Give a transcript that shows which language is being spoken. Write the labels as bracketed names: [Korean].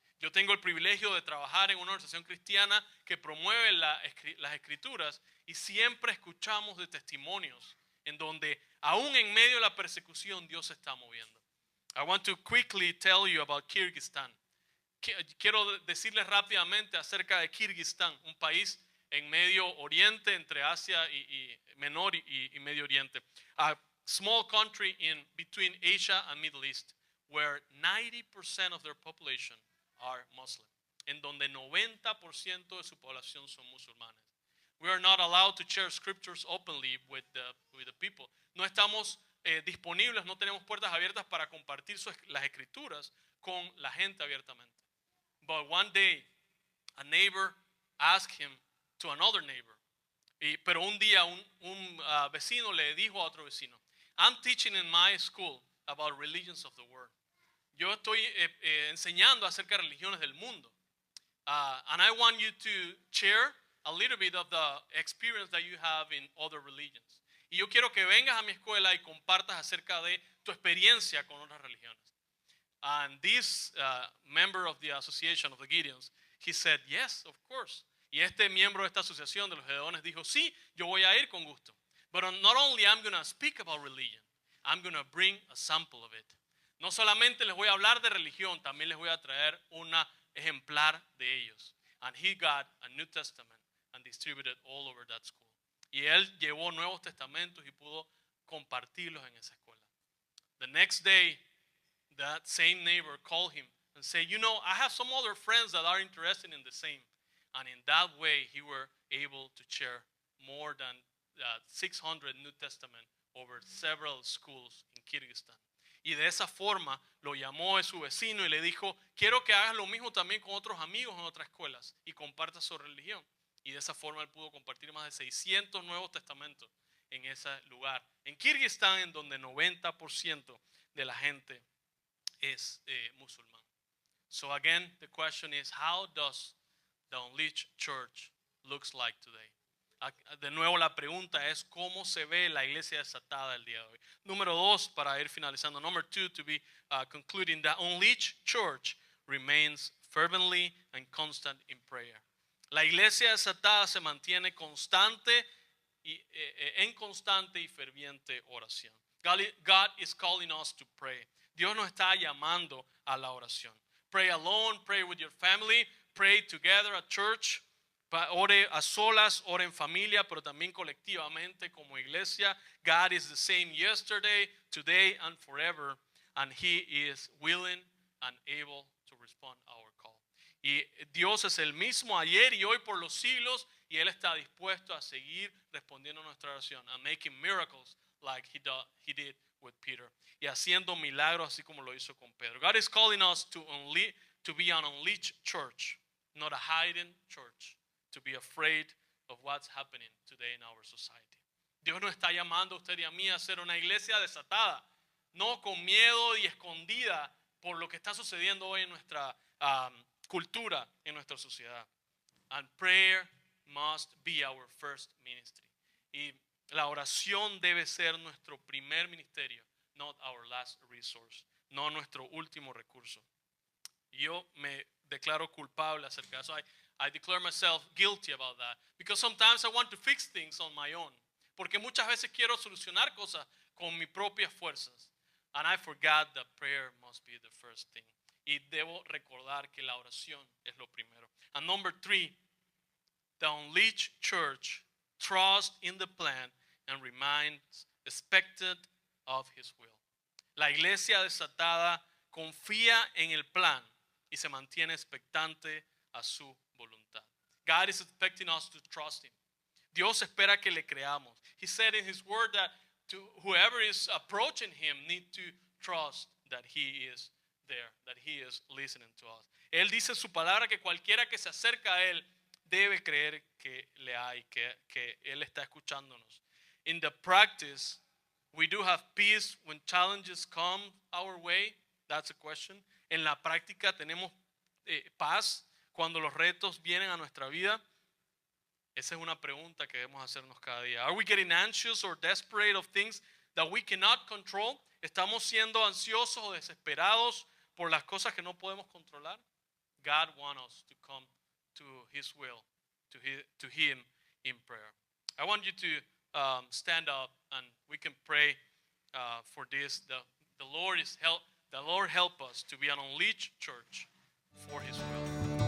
[Spanish] Yo tengo el privilegio de trabajar en una organización cristiana que promueve las escrituras y siempre escuchamos de testimonios en donde aún en medio de la persecución Dios se está moviendo. [English] I want to quickly tell you about Kyrgyzstan. [Spanish] Quiero decirles rápidamente acerca de Kirguistán, un país en Medio Oriente, entre Asia y Menor y Medio Oriente. [English] A small country in between Asia and Middle East, where 90% of their population are Muslim, [Spanish] en donde 90% de su población son musulmanes. [English] We are not allowed to share scriptures openly with the people. [Spanish] No estamos disponibles, no tenemos puertas abiertas para compartir las escrituras con la gente abiertamente. [English] But one day, a neighbor asked him to another neighbor. [Spanish] Pero un día un vecino le dijo a otro vecino, [English] I'm teaching in my school about religions of the world. [Spanish] Yo estoy enseñando acerca de religiones del mundo. [English] And I want you to share a little bit of the experience that you have in other religions. [Spanish] Y yo quiero que vengas a mi escuela y compartas acerca de tu experiencia con otras religiones. [English] And this member of the association of the Gideons, he said, yes, of course. [Spanish] Y este miembro de esta asociación de los Gedeones dijo, sí, yo voy a ir con gusto. [English] But not only I'm going to speak about religion, I'm going to bring a sample of it. [Spanish] No solamente les voy a hablar de religión, también les voy a traer una ejemplar de ellos. [English] And he got a New Testament and distributed all over that school. [Spanish] Y él llevó Nuevos Testamentos y pudo compartirlos en esa escuela. [English] The next day, that same neighbor called him and said, you know, I have some other friends that are interested in the same. And in that way, he were able to share more than 600 New Testament over several schools in Kyrgyzstan. [Spanish] Y de esa forma lo llamó a su vecino y le dijo, quiero que hagas lo mismo también con otros amigos en otras escuelas y compartas su religión. Y de esa forma él pudo compartir más de 600 Nuevos Testamentos en ese lugar. En Kirguistán, en donde 90% de la gente es musulmán. [English] So again, the question is, how does the Unleashed Church looks like today? [Spanish] De nuevo la pregunta es cómo se ve la iglesia desatada el día de hoy. Número 2, para ir finalizando. [English] Number 2, to be concluding, the Unleashed Church remains fervently and constant in prayer. [Spanish] La iglesia desatada se mantiene constante en constante y ferviente oración. [English] God is calling us to pray. [Spanish] Dios nos está llamando a la oración. [English] Pray alone, pray with your family, pray together at church. [Spanish] Ore a solas, ore en familia, pero también colectivamente como iglesia. [English] God is the same yesterday, today, and forever, and He is willing and able to respond our call. [Spanish] Y Dios es el mismo ayer y hoy por los siglos, y Él está dispuesto a seguir respondiendo a nuestra oración, [English] and making miracles like He did with Peter, [Spanish] y haciendo milagros así como lo hizo con Pedro. [English] God is calling us to be an unleashed church, not a hiding church. To be afraid of what's happening today in our society. [Spanish] Dios nos está llamando a usted y a mí a ser una iglesia desatada, no con miedo y escondida por lo que está sucediendo hoy en nuestra cultura, en nuestra sociedad. [English] And prayer must be our first ministry. [Spanish] Y la oración debe ser nuestro primer ministerio, [English] not our last resource, [Spanish] no nuestro último recurso. Yo me declaro culpable acerca de eso. [English] I declare myself guilty about that because sometimes I want to fix things on my own. [Spanish] Porque muchas veces quiero solucionar cosas con mis propias fuerzas. [English] And I forgot that prayer must be the first thing. [Spanish] Y debo recordar que la oración es lo primero. [English] And number 3, the Unleashed Church trusts in the plan and remains expectant of His will. [Spanish] La iglesia desatada confía en el plan y se mantiene expectante a su voluntad. [English] God is expecting us to trust Him. [Spanish] Dios espera que le creamos. [English] He said in His word that whoever is approaching Him need to trust that He is there, that He is listening to us. [Spanish] Él dice en su palabra que cualquiera que se acerca a Él debe creer que le hay, que Él está escuchándonos. [English] In the practice, we do have peace when challenges come our way. That's a question. [Spanish] En la práctica tenemos paz cuando los retos vienen a nuestra vida. Esa es una pregunta que debemos hacernos cada día. [English] Are we getting anxious or desperate of things that we cannot control? [Spanish] ¿Estamos siendo ansiosos o desesperados por las cosas que no podemos controlar? [English] God wants us to come to His will, to Him in prayer. I want you to stand up and we can pray for this. The Lord help us to be an unleashed church for His will.